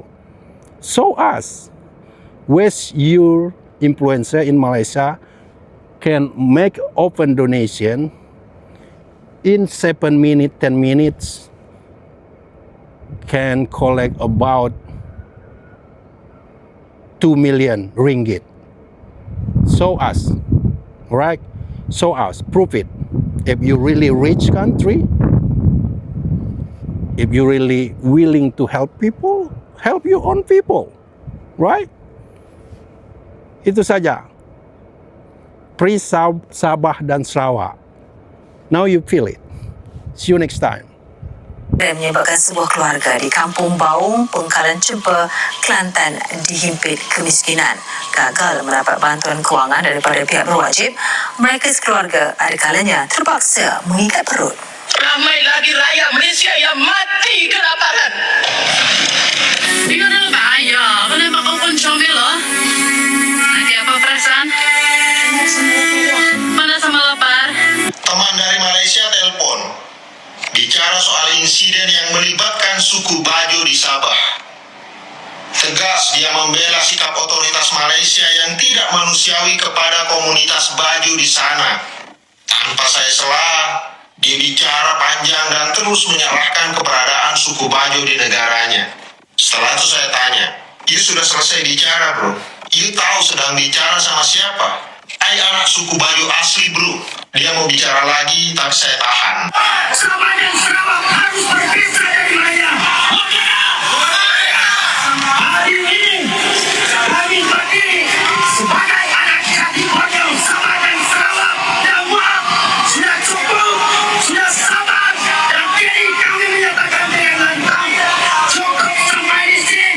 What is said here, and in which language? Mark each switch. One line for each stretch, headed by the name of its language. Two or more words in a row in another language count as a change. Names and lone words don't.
English: So us, with your influencer in Malaysia, can make open donation in 7 minutes, 10 minutes, can collect about 2 million ringgit. So us, right? So us, prove it. If you really rich country, if you really willing to help people, help your own people, right?
Malay: Itu saja. Free Sabah dan Sarawak. Now you feel it. See you next time. Dan menyebabkan sebuah keluarga di Kampung Baung, Pengkalan Cempa, Kelantan dihimpit kemiskinan. Gagal mendapat bantuan kewangan daripada pihak berwajib, mereka sekeluarga ada kalanya terpaksa mengikat perut. Ramai lagi rakyat Malaysia yang mati kelaparan. Ini adalah bahaya. Kenapa kau pun comel loh? Nanti apa perasaan? Mana sama lapar?
Indonesian: Teman dari Malaysia telepon. Bicara soal insiden yang melibatkan suku Bajo di Sabah. Tegas dia membela sikap otoritas Malaysia yang tidak manusiawi kepada komunitas Bajo di sana. Tanpa saya sela, dia bicara panjang dan terus menyalahkan keberadaan suku Bajo di negaranya. Setelah itu saya tanya, "You sudah selesai bicara, bro? You tahu sedang bicara sama siapa?" "Ai anak suku Bajo asli, bro." Dia mau bicara lagi, tapi saya tahan. Sabah dan Sarawak harus berpisah dari Melayu. Hari ini kami berdiri sebagai anak kaki Borneo, Sabah dan Sarawak yang muak, sudah cukup, sudah sabar, dan kini kami menyatakan dengan lantang, cukup sampai di sini.